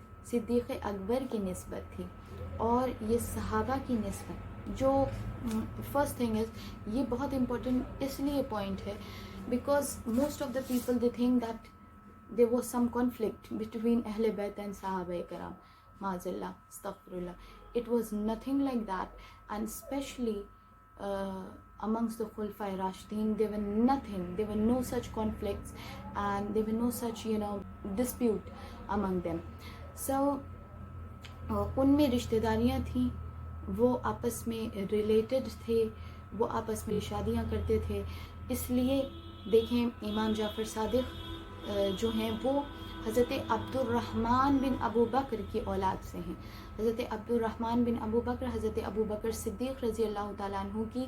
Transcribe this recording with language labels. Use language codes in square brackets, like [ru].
[ur] صدیق اکبر کی نسبت تھی اور یہ صحابہ کی نسبت، جو [en] first thing is, [ur] یہ بہت امپورٹنٹ اس لیے پوائنٹ ہے [en] Because most of the people they think that there was some conflict between Ahl Bayt and Sahaba Ikram, Ma'azallah, Astaghfirullah. It was nothing like that, and especially amongst the Khulafai Rashidin, there were no such conflicts and there were no such dispute among them. [ur] So ان میں رشتہ داریاں تھیں، وہ آپس میں related تھے، وہ آپس میں شادیاں کرتے تھے، اس لیے دیکھیں امام جعفر صادق جو ہیں وہ حضرت عبد الرحمن بن ابو بکر کی اولاد سے ہیں۔ حضرت عبد الرحمن بن ابو بکر حضرت ابو بکر صدیق رضی اللہ تعالیٰ عنہ